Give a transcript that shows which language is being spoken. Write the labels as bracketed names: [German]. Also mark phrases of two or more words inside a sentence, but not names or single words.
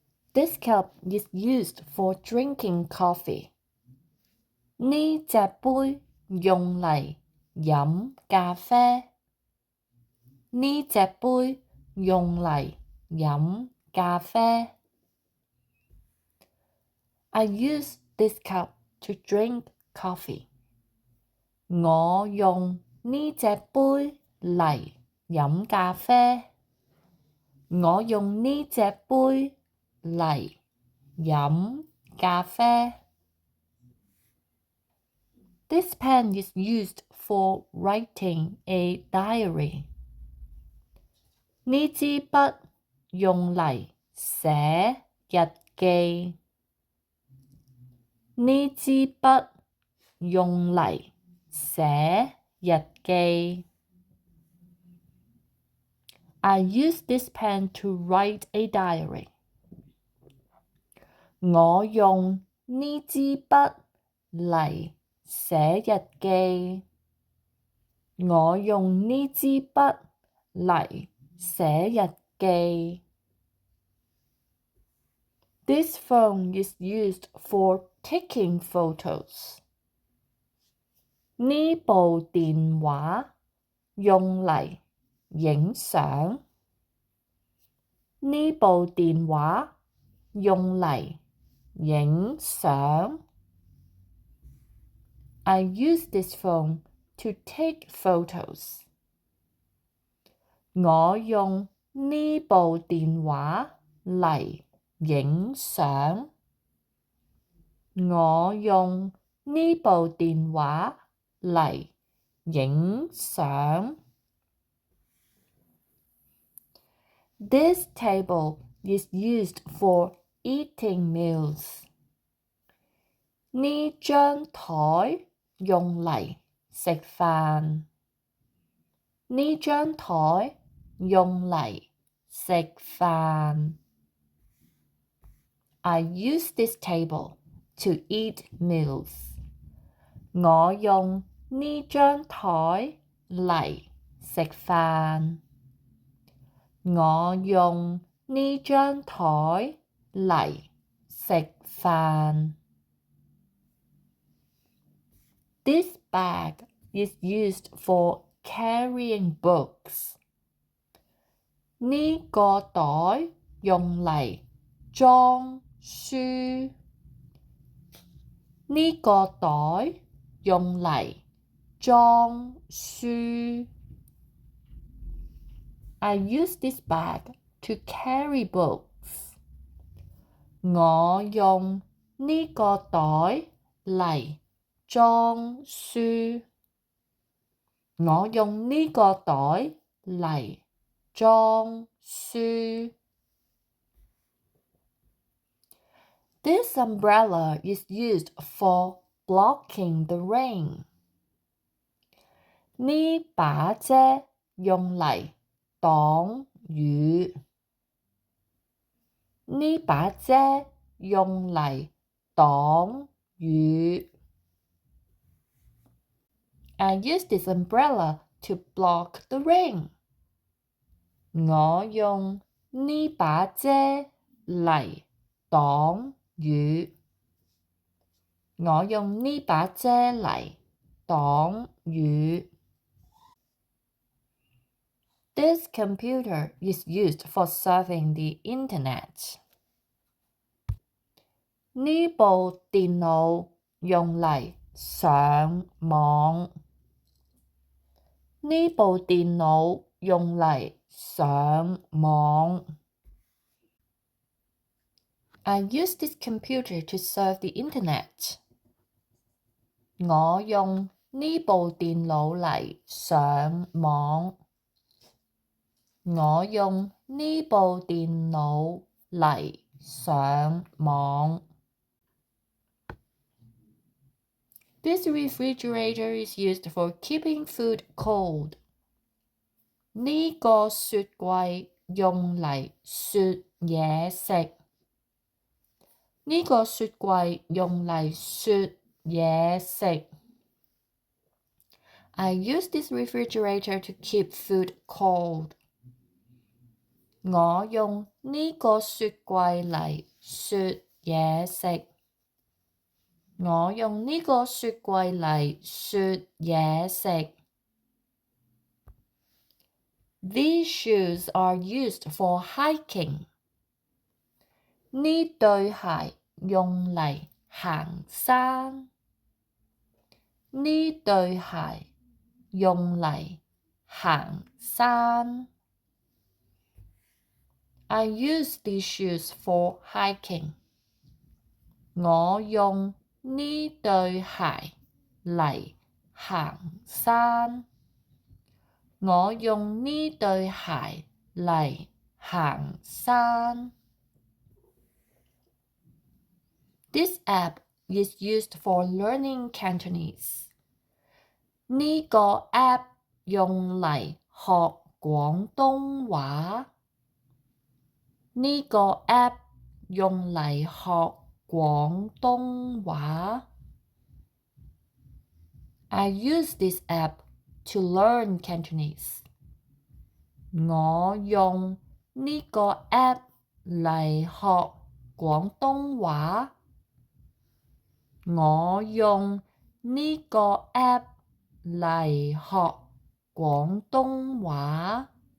[English] This cup is used for drinking coffee. [Cantonese] 呢隻杯用嚟飲咖啡。呢隻杯用嚟飲咖啡。 [English] I use this cup to drink coffee. [Cantonese] 我用呢隻杯嚟飲咖啡。我用呢隻杯嚟飲咖啡。 [English] This pen is used for writing a diary. [Cantonese] 呢支筆用嚟寫日記。呢支筆用嚟寫日記。 [English] I use this pen to write a diary. [Cantonese] 我用呢支筆嚟寫日記。我用呢支筆嚟寫日記。 [English] This phone is used for taking photos. [Cantonese] 呢部電話用嚟影相。呢部電話用嚟影相。 [English] I use this phone to take photos. [Cantonese] 我用呢部電話嚟影相。我用呢部電話嚟影相。 [English] This table is used for eating meals. [Cantonese] 呢張枱用嚟食飯。呢張枱用嚟食飯。 [English] I use this table to eat meals. [Cantonese] 我用呢張枱嚟食飯。我用呢張枱嚟食飯。 [English] This bag is used for carrying books. [Cantonese] 呢個袋用嚟裝書。呢個袋用嚟裝書。 [English] I use this bag to carry books. [Cantonese] 我用呢個袋嚟裝書。我用呢個袋嚟裝書。 [English] This umbrella is used for blocking the rain. [Cantonese] 呢把遮用嚟擋雨。呢把遮用嚟擋雨。 [English] I use this umbrella to block the rain. [Cantonese] 我用呢把遮嚟擋雨。我用呢把遮嚟擋雨。 [English] This computer is used for surfing the internet. [Cantonese] 呢部電腦用嚟上網。呢部電腦用嚟上網。 [English] I use this computer to surf the internet. [Cantonese] 我用呢部電腦嚟上網。我用呢部電腦嚟上網。 [English] This refrigerator is used for keeping food cold. [Cantonese] 呢個雪櫃用嚟雪嘢食。呢個雪櫃用嚟雪嘢食。 [English] I use this refrigerator to keep food cold. [Cantonese] 我用呢個雪櫃嚟雪嘢食。我用呢個雪櫃嚟雪嘢食。 [English] These shoes are used for hiking. [Cantonese] 呢對鞋用嚟行山。呢對鞋用嚟行山。 [English] I use these shoes for hiking. [Cantonese] 我用呢對鞋嚟行山。我用呢對鞋嚟行山。 [English] This app is used for learning Cantonese. [Cantonese] 呢個 app 用嚟學廣東話。呢個 app 用嚟學廣東話。 [English] I use this app to learn Cantonese. [Cantonese] 我用呢個 app 嚟學廣東話。我用呢個 app 嚟學廣東話。